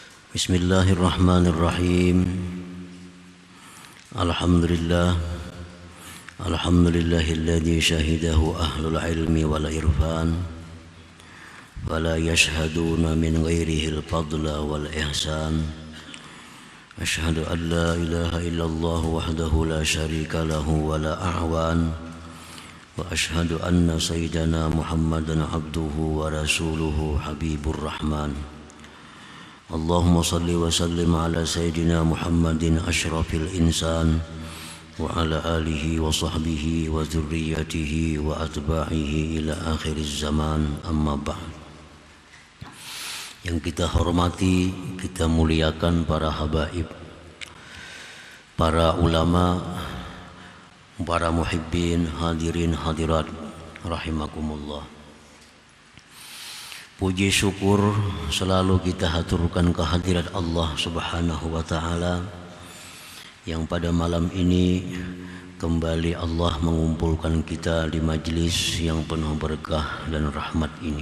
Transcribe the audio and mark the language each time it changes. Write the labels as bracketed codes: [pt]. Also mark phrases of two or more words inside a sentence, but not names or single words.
[ar] بسم الله الرحمن الرحيم. الحمد لله الذي شهده أهل العلم والعرفان ولا يشهدون من غيره الفضل والإحسان. أشهد أن لا إله إلا الله وحده لا شريك له ولا أعوان وأشهد أن سيدنا محمدا عبده ورسوله حبيب الرحمن. اللهم صل وسلم على سيدنا محمد أشرف الإنسان وعلى آله وصحبه وذريته وأتباعه إلى آخر الزمان، أما بعد. [id] Yang kita hormati, kita muliakan para habaib, para ulama, para muhibbin, [ar] حاضرين حاضرات رحمكم الله. [id] Puji syukur selalu kita haturkan kehadirat [ar] الله سبحانه وتعالى [id] yang pada malam ini kembali Allah mengumpulkan kita di majlis yang penuh berkah dan rahmat ini.